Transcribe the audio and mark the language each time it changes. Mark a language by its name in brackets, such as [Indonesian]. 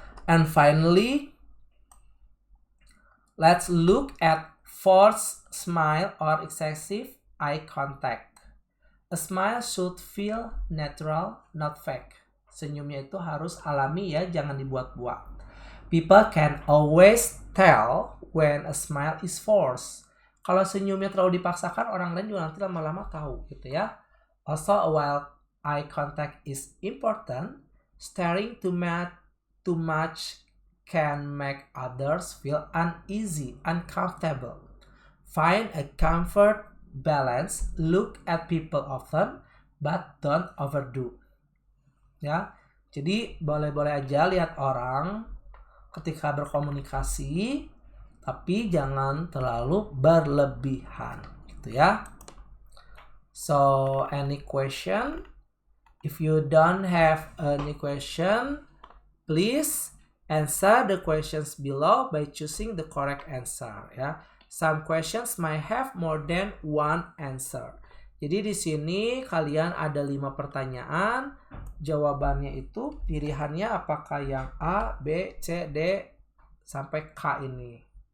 [English] And finally, let's look at forced smile or excessive eye contact. A smile should feel natural, not fake. [Indonesian] Senyumnya itu harus alami ya, jangan dibuat-buat. [English] People can always tell when a smile is forced. [Indonesian] Kalau senyumnya terlalu dipaksakan, orang lain juga nanti lama-lama tahu gitu ya. [English] Also, while eye contact is important, staring too much can make others feel uneasy, uncomfortable. Find a comfort balance. Look at people often, but don't overdo. [Indonesian] Ya, jadi boleh-boleh aja lihat orang ketika berkomunikasi, tapi jangan terlalu berlebihan gitu ya. [English] So any question? If you don't have any question, please answer the questions below by choosing the correct answer ya. Some questions might have more than one answer. [Indonesian] Jadi di sini kalian ada 5 pertanyaan, jawabannya itu pilihannya apakah yang A, B, C, D sampai K ini.